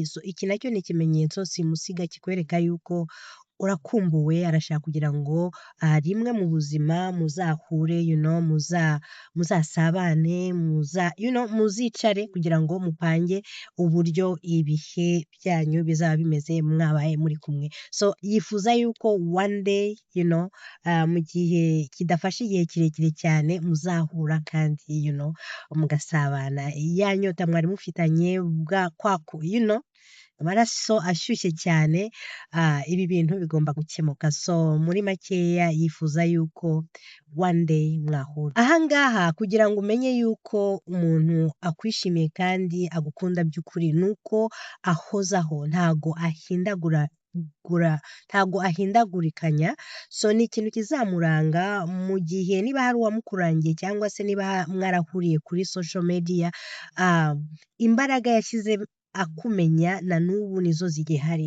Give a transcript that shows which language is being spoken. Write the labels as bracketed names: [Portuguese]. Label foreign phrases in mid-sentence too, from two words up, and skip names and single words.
[Kinyarwanda] So iki nacyo ni ikimenyetso simusiga kikwereka yuko urakumbuwe, arashaka kugira ngo rimwe mu buzima muzahure, muzasabane, muzicare kugira ngo mupange uburyo ibihe byanyu bizaba bimeze mwabaye muri kumwe. So yifuza yuko [English] one day, [Kinyarwanda] mu gihe kidafashe igihe kirekire cyane muzahura kandi mugasabana, ya nyota mwari mufitanye amaraso ashyushye cyane, ibi bintu bigomba gukemuka. So muri makeya yifuza yuko [English] one day [Kinyarwanda] mwahura. Aha ngaha kugira ngo umenye yuko umuntu akwishimiye kandi agukunda by'ukuri nuko ahozaho, ntago ahindagura ntago ahindagurikanya, so ni ikintu kizamuranga mu gihe niba hari uwamukurangiye cyangwa se niba mwarahuriye kuri [English] social media, [Kinyarwanda] imbaraga yashyize akumenya na n'ubu nizo zigihari.